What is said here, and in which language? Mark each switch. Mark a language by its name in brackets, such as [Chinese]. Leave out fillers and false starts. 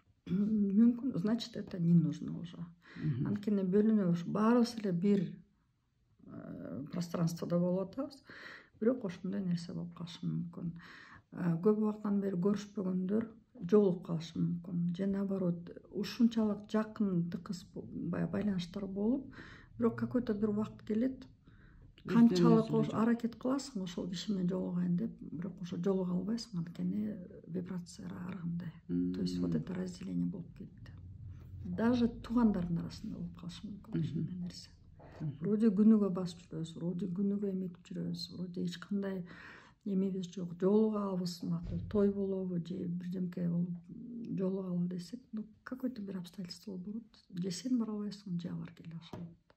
[Kyrgyz] Мүмкүн, [Russian] значит это не нужно уже. [Kyrgyz] Анткени бөлүнүү баарыбыз эле бир пространствода болуп атабыз, бирок ошондой нерсе болуп калышы мүмкүн. Көп убакыттан бери көрүшпөгөндөр жолугуп калышы мүмкүн. Же наоборот, ушунчалык жакын тыкыз байланыштар болуп, бирок [Russian] какой-то [Kyrgyz] бир убакыт келет, канчалык аракет кыласың ошол киши менен жолугайын деп, бирок ошо жолуга албайсың, анткени вибрациялар ар кандай. [Russian] То есть вот это разделение [Kyrgyz] болуп кетти. Даже туугандардын арасында болуп калышы мүмкүн ошондой нерсе. Вроде күнүгө басып жүрөбүз, вроде күнүгө эметип жүрөбүз, вроде эч кандай эмебиз жок, жолугабыз, той болобу же бирдемке болуп жолугалы десек, [Russian] какой-то [Kyrgyz] бир обстоятельство болот, же сен бара албайсың, же алар келе алышат.